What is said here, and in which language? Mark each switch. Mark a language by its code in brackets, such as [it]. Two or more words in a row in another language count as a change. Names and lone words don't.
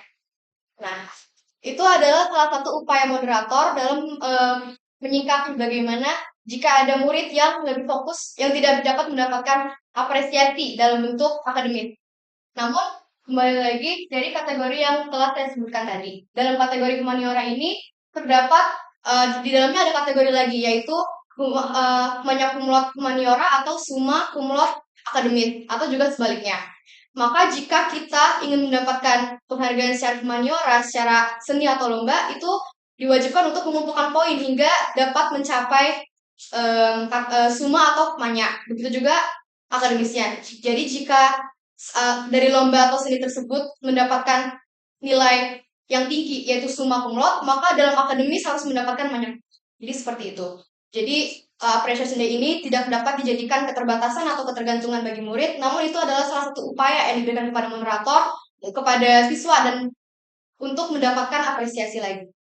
[id] Nah, itu adalah salah satu upaya moderator dalam menyikapi bagaimana jika ada murid yang lebih fokus, yang tidak dapat mendapatkan apresiasi dalam bentuk akademis. Namun, kembali lagi dari kategori yang telah saya sebutkan tadi. Dalam kategori humaniora ini, terdapat di dalamnya ada kategori lagi, yaitu [la] magna cum laude [id] humaniora atau [la] summa cum laude [id] akademis, atau juga sebaliknya. Maka jika kita ingin mendapatkan penghargaan secara humaniora, secara seni atau lomba, itu diwajibkan untuk mengumpulkan poin hingga dapat mencapai summa atau magna. Begitu juga akademisnya. Jadi jika dari lomba atau seni tersebut mendapatkan nilai yang tinggi, yaitu [la] summa cum laude, [id] maka dalam akademis harus mendapatkan magna. Jadi seperti itu. Jadi appreciation day ini tidak dapat dijadikan keterbatasan atau ketergantungan bagi murid, namun itu adalah salah satu upaya yang diberikan kepada moderator, kepada siswa, dan untuk mendapatkan apresiasi lagi.